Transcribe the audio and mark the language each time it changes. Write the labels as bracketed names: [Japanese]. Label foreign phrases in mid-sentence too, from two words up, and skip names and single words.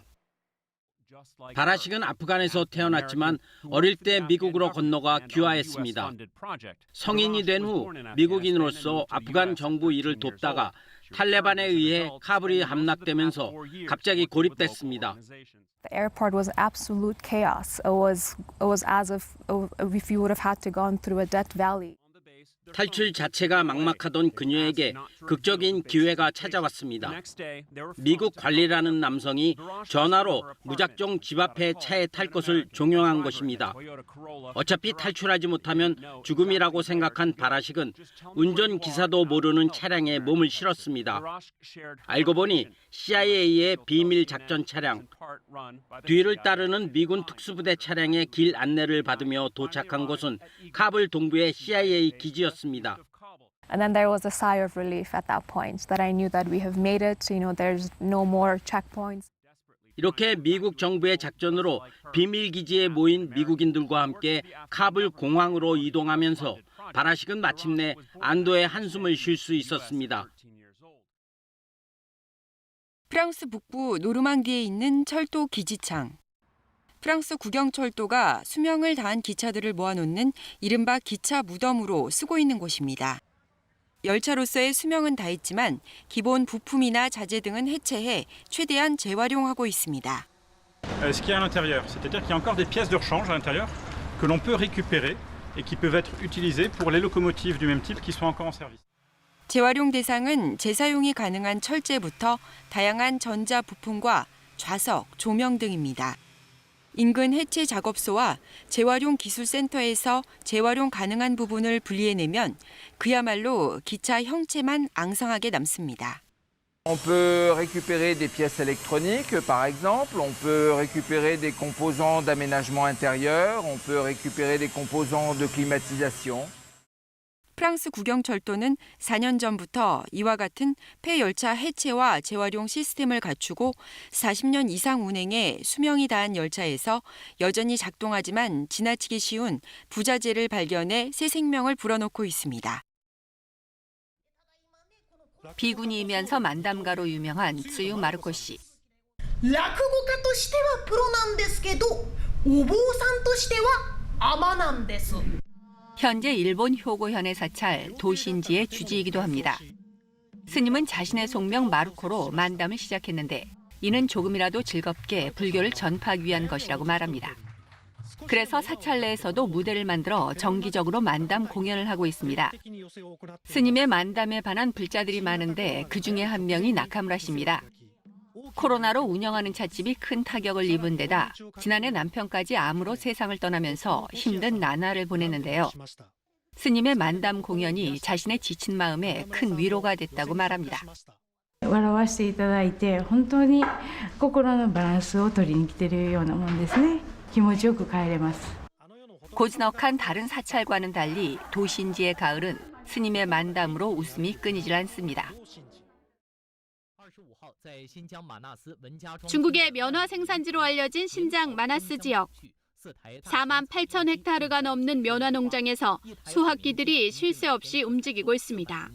[Korean] 바라식은 아프간에서 태어났지만 어릴 때 미국으로 건너가 귀화했습니다. 성인이 된 후 미국인으로서 아프간 정부 일을 돕다가 탈레반에 의해 카불이 함락되면서 갑자기 고립됐습니다. [English] The airport was absolute chaos. It was as if you would have had to gone through a Death Valley. [Korean] 탈출 자체가 막막하던 그녀에게 극적인 기회가 찾아왔습니다. 미국 관리라는 남성이 전화로 무작정 집 앞에 차에 탈 것을 종용한 것입니다. 어차피 탈출하지 못하면 죽음이라고 생각한 바라식은 운전기사도 모르는 차량에 몸을 실었습니다. 알고 보니 CIA의 비밀 작전 차량, 뒤를 따르는 미군 특수부대 차량의 길 안내를 받으며 도착한 곳은 카불 동부의 CIA 기지였습니다. [English] And then there was a sigh of relief at that point that I knew that we have made it. There's no more checkpoints. [Korean] 이렇게 미국 정부의 작전으로 비밀 기지에 모인 미국인들과 함께 카불 공항으로 이동하면서 바라식은 마침내 안도의 한숨을 쉴 수 있었습니다. 프랑스 북부 노르망디에 있는 철도 기지창. 프랑스 국영철도가 수명을 다한 기차들을 모아놓는 이른바 기차 무덤으로 쓰고 있는 곳입니다. 열차로서의 수명은 다했지만 기본 부품이나 자재 등은 해체해 최대한 재활용하고 있습니다. [French] Ce qu'il y a à l'intérieur, c'est-à-dire qu'il y a encore des pièces de rechange à l'intérieur que l'on peut récupérer et qui peuvent être utilisées pour les locomotives du même type qui sont encore en service. [Korean] 재활용 대상은 재사용이 가능한 철제부터 다양한 전자 부품과 좌석, 조명 등입니다. 인근 해체 작업소와 재활용 기술센터에서 재활용 가능한 부분을 분리해내면 그야말로 기차 형체만 앙상하게 남습니다. [French] On peut récupérer des pièces électroniques, par exemple. On peut récupérer des composants d'aménagement intérieur. On peut récupérer des composants de climatisation. [Korean] 프랑스 국영철도는 4년 전부터 이와 같은 폐열차 해체와 재활용 시스템을 갖추고 40년 이상 운행에 수명이 다한 열차에서 여전히 작동하지만 지나치기 쉬운 부자재를 발견해 새 생명을 불어넣고 있습니다. 비구니이면서 만담가로 유명한 쯔유 마르코 씨. [Japanese] 落語家としてはプロなんですけど、お坊さんとしてはアマなんです。 [Korean] 현재 일본 효고현의 사찰 도신지의 주지이기도 합니다. 스님은 자신의 속명 마르코로 만담을 시작했는데 이는 조금이라도 즐겁게 불교를 전파하기 위한 것이라고 말합니다. 그래서 사찰 내에서도 무대를 만들어 정기적으로 만담 공연을 하고 있습니다. 스님의 만담에 반한 불자들이 많은데 그중에 한 명이 나카무라 씨입니다. 코로나로 운영하는 찻집이 큰 타격을 입은 데다 지난해 남편까지 암으로 세상을 떠나면서 힘든 나날을 보냈는데요. 스님의 만담 공연이 자신의 지친 마음에 큰 위로가 됐다고 말합니다. [Japanese] 笑わせていただいて本当に心のバランスを取りに来てるようなもんですね。気持ちよく帰れます。 [Korean] 고즈넉한 다른 사찰과는 달리 도신지의 가을은 스님의 만담으로 웃음이 끊이질 않습니다. 중국의 면화 생산지로 알려진 신장 마나스 지역. 4만 8천 헥타르가 넘는 면화 농장에서 수확기들이 쉴 새 없이 움직이고 있습니다.